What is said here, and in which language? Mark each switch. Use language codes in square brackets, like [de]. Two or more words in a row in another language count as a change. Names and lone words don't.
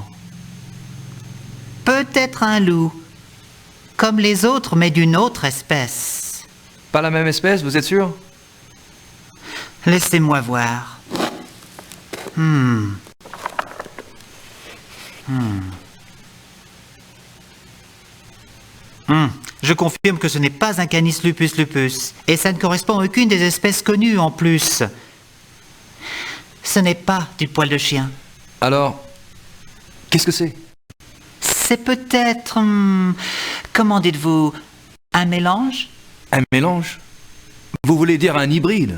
[fr] Peut-être un loup, comme les autres, mais d'une autre espèce. Pas la même espèce, vous êtes sûr? Laissez-moi voir. Je confirme que ce n'est pas un Canis lupus lupus, et ça ne correspond à aucune des espèces connues en plus. Ce n'est pas du poil de chien. Alors, qu'est-ce que c'est? C'est peut-être, comment dites-vous, un mélange? Un mélange? Vous voulez dire un hybride?